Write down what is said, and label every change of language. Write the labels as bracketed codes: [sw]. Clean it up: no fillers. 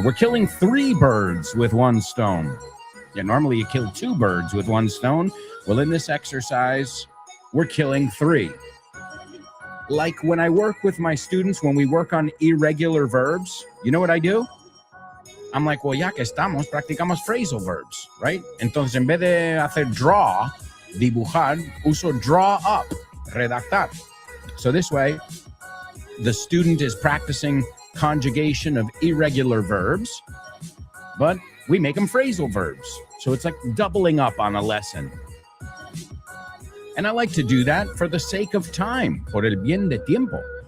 [en] We're killing 3 birds with 1 stone. Yeah, normally you kill 2 birds with 1 stone. Well, in this exercise, we're killing 3. Like when I work with my students, when we work on irregular verbs, you know what I do? I'm like, well, [es] ya que estamos, practicamos [en] phrasal verbs, right? [es] Entonces, en vez de hacer draw, dibujar, uso draw up, redactar. [en] So this way, the student is practicing conjugation of irregular verbs, but we make them phrasal verbs. So it's like doubling up on a lesson. And I like to do that for the sake of time, [es] por el bien de tiempo.